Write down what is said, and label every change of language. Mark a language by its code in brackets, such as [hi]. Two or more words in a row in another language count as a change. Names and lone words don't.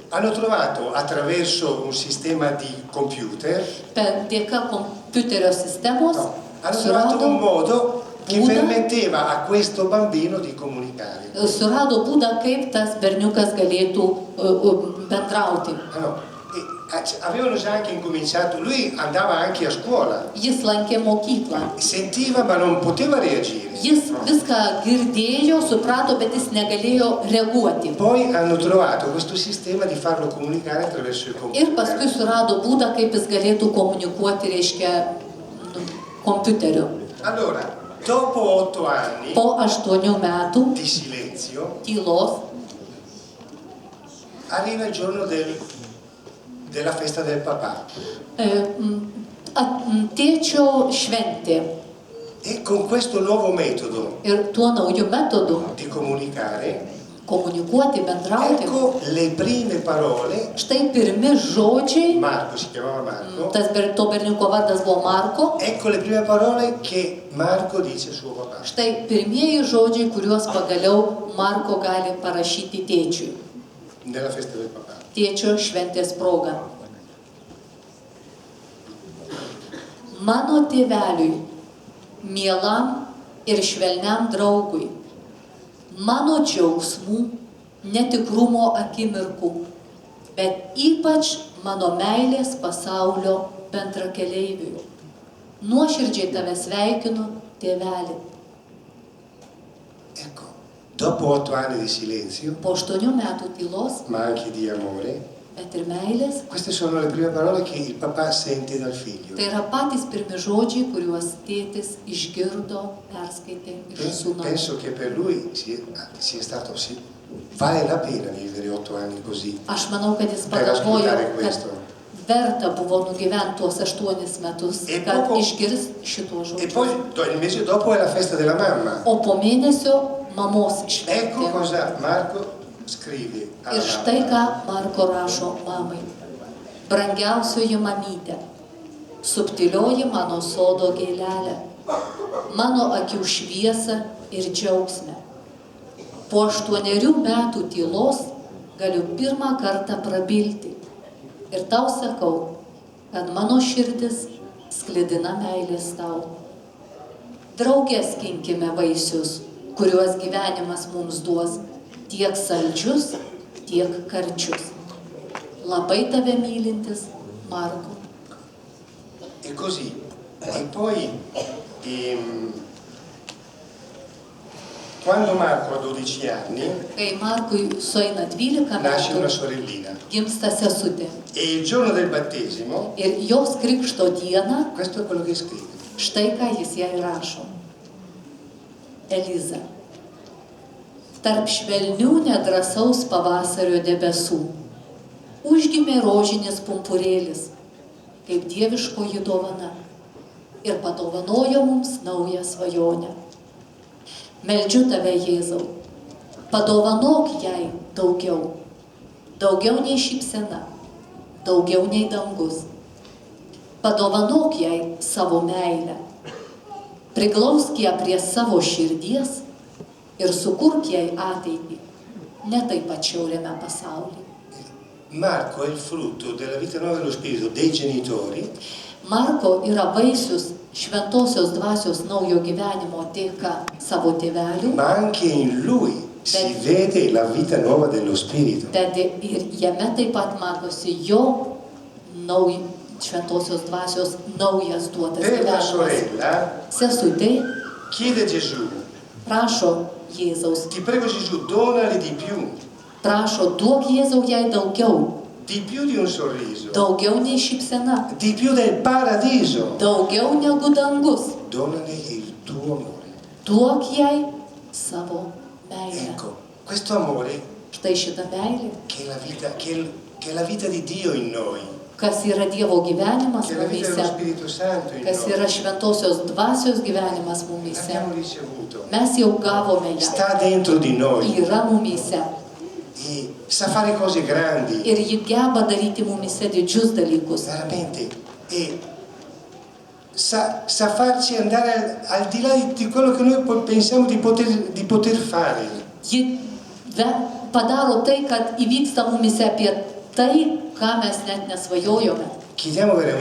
[it] hanno trovato attraverso un sistema di computer, [lt] Dėka kompiuterio sistemos [it] hanno trovato un modo che [lt] būdą, [it] permetteva a questo bambino di comunicare. [lt] surado būdą, kaip tas berniukas galėtų bendrauti. [it] Avevano già anche incominciato, lui andava anche a scuola, [lt] Jis lankė mokyklą. [it] sentiva ma non poteva reagire. [lt] Jis viską girdėjo, suprato, bet jis negalėjo reaguoti. [it] Poi hanno trovato questo sistema di farlo comunicare attraverso il computer. [lt] Ir paskui surado būdą, kaip jis galėtų komunikuoti, reiškia, kompiuteriu. [it] Allora, dopo 8 anni [lt] Po 8 metų [it] di silenzio, [lt] tylos [it] arriva il giorno della festa del papà. [lt] Tėčio šventė. [it] E con questo nuovo metodo [lt] Ir tuo nauju metodu [it] di comunicare, [lt] komunikuoti, bendrauti. [it] ecco le prime parole. [lt] Štai pirmi žodžiai, [it] Marco, si chiamava Marco. [lt] to berniuko vardas buvo Marko. [it] Ecco le prime parole che Marco dice a suo papà. [lt] Štai pirmieji žodžiai, kuriuos pagaliau Marko gali parašyti tėčiui. [it] Nella festa del papà. [lt] Tėčio šventės proga. Mano tėveliui, mielam ir švelniam draugui, mano džiaugsmų, netikrumo akimirkų, bet ypač mano meilės pasaulio bendrakeleiviui. Nuoširdžiai tave sveikinu, tėveli. [it] Ecco, dopo 8 anni di silenzio, [lt] Po 8 metų tylos, [it] ma anche di amore, [lt] bet ir meilės, [it] queste sono le prime parole che il papà sente dal figlio. [lt] tai yra patys pirmi žodžiai, kuriuos tėtis išgirdo, perskaitė iš sūnaus. [it] Penso che per lui sia stato, vale la pena vivere 8 anni così. [lt] Aš manau, kad jis [it] Per [lt] pagalvojo, [it] ascoltare [lt] kad [it] questo. [lt] verta buvo nugyventi tuos 8 metus, [it] E [lt] kad [it] poco- [lt] išgirs šituos [it] E [lt] žodžius. [it] poi il mese dopo è la festa della mamma. [lt] O po mėnesio mamos [it] Ecco [lt] šventė. [it] cosa Marco scrive alla [lt] Ir štai [it] mamma. [lt] ką Marko rašo mamai. Brangiausioji mamytė, subtilioji mano sodo gėlelė, mano akių šviesa ir džiaugsme. Po 8 metų tylos galiu pirmą kartą prabilti. Ir tau sakau, kad mano širdis sklidina meilės tau. Drauge skinkime vaisius, kuriuos gyvenimas mums duos, tiek saldžius, tiek karčius. Labai tave mylintis Marko. [it] E così. E poi quando Marco ha 12 anni [lt] Kai Markui sueina 12 [it] nasce una [lt] metų, [it] sorellina. [lt] gimsta sesutė. [it] E il giorno del battesimo, [lt] Ir jos krikšto dieną, [it] questo è quello che scrive. [lt] štai ką jis jai rašo. Eliza. Tarp švelnių nedrasaus pavasario debesų užgimė rožinis pumpurėlis, kaip dieviškoji dovana, ir padovanojo mums naują svajonę. Meldžiu tave, Jėzau, padovanok jai daugiau, daugiau nei šypsena, daugiau nei dangus. Padovanok jai savo meilę, priglausk ją prie savo širdies ir sukurk jai ateitį, ne taip pat šiauriame pasaulyje. [it] Marco è il frutto della vita nuova dello spirito dei genitori. [lt] Marko yra vaisius šventosios dvasios naujo gyvenimo dėka savo tėvelių, [it] Ma anche in lui si vede la vita nuova dello spirito. [lt] bet ir jame taip pat matosi jo šventosios dvasios naujas duotas [it] Per la [lt] gyvenimas. [it] sorella [lt] Sesutė [it] chiede a Gesù, [lt] prašo Jėzaus, [it] ti prego Gesù, donali di più [lt] duok Jėzau jai daugiau, [it] di un sorriso, [lt] daugiau nei šypsena, [it] di più del paradiso. [lt] daugiau negu dangus. [it] Donale il tuo amore. [lt] Duok jai savo meilę. [it] Ecco, questo amore [lt] Štai šita meilė, [it] che è la vita, che è la vita di Dio in noi, [lt] kas yra Dievo gyvenimas [it] che è la vita dello [lt] mumyse, [it] Spirito Santo in [lt] kas [it] noi, [lt] yra šventosios dvasios gyvenimas mumyse. [it] l'abbiamo ricevuto, [lt] Mes jau gavome ją, [it] sta dentro di noi [lt] yra mumyse [it] e sa fare cose grandi, [lt] ir ji geba daryti mumyse didžius dalykus. [it] veramente, e sa farci andare al di là di quello che noi pensiamo di poter fare. [lt] Ji padaro tai, kad įvyksta mumyse apie tai, ką mes net nesvajojome. [it] Chiediamo veramente